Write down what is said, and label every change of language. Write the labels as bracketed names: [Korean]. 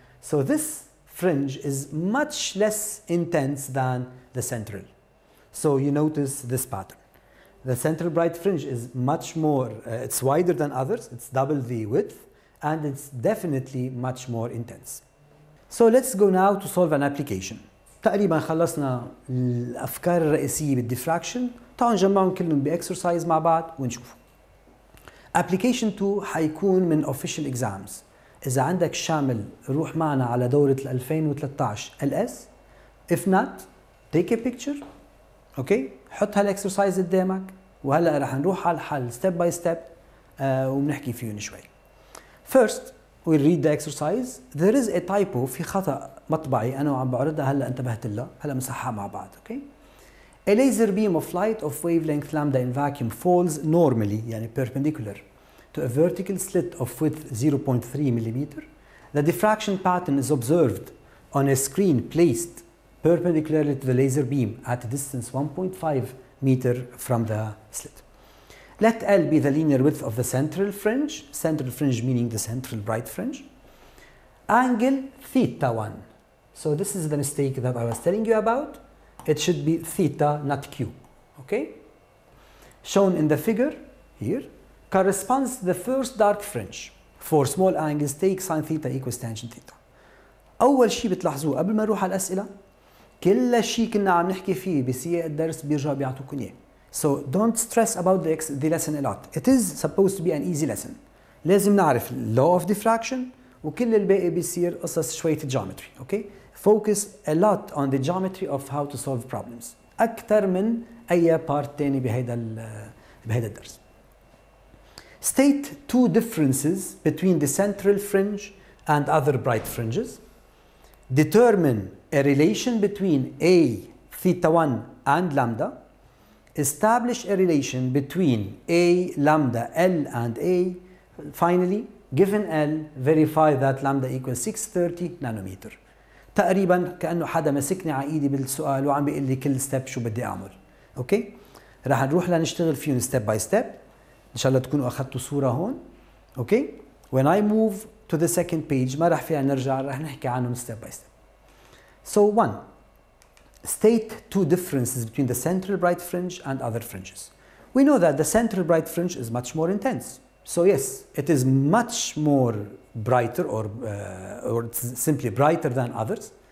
[English] So this fringe is much less intense than the central. So you notice this pattern. The central bright fringe is much more, it's wider than others, it's double the width, and it's definitely much more intense. So let's go now to solve an application. [Arabic] تقريبا خلصنا الأفكار الرئيسية بالديفراكشن. تعالوا نجمعهم كلهم بإكسرسايز مع بعض ونشوفوا. [English] Application 2 [Arabic] حيكون من [English] official exams. [Arabic] إذا عندك شامل روح معنا على دورة 2013 LS. [English] If not, take a picture. Okay? [Arabic] حط هالإكسرسايز قدامك وهلا رح نروح على الحل [English] step by step [Arabic] وبنحكي فيهم شوي. [English] First, we'll read the exercise. There is a typo, [Arabic] في خطأ مطبعي أنا وعم بعرضها هلا انتبهت لها، هلا بنصحها مع بعض. [English] Okay? A laser beam of light of wavelength lambda in vacuum falls normally, [Arabic] يعني [English] perpendicular, to a vertical slit of width 0.3 millimeter. The diffraction pattern is observed on a screen placed perpendicularly to the laser beam at a distance 1.5 meter from the slit. Let L be the linear width of the central fringe meaning the central bright fringe. Angle theta 1. So this is the mistake that I was telling you about. It should be theta, not Q. Okay? Shown in the figure here, corresponds to the first dark fringe. For small angles, take sine theta equals tangent theta. [Arabic] أول شيء بتلاحظوه قبل ما نروح على الأسئلة، كل شيء كنا عم نحكي فيه بسياق الدرس بيرجعوا بيعطوكم إياه. [English] So don't stress about the lesson a lot. It is supposed to be an easy lesson. [Arabic] لازم نعرف [English] law of diffraction [Arabic] وكل الباقي بيصير قصص شوية geometry. [English] Okay? Focus a lot on the geometry of how to solve problems. [Arabic] أكثر من أي part تاني بهيدا الدرس. [English] State two differences between the central fringe and other bright fringes. Determine a relation between A, theta 1 and lambda. Establish a relation between A, lambda, L and A. Finally, given L, verify that lambda equals 630 nanometer. [Arabic] تقريبا كأنه حدا مسكني على ايدي بالسؤال وعم بيقول لي كل ستيب شو بدي اعمل. اوكي؟ رح نروح لنشتغل فيهم [English] Step by step. [Arabic] ان شاء الله تكونوا اخذتوا صورة هون. [English] Okay? When I move to the second page [Arabic] ما رح فيها نرجع، رح نحكي عنهم [English] step by step. So 1. State two differences between the central bright fringe and other fringes. We know that the central bright fringe is much more intense. So yes, it is much more brighter or it's simply brighter than others.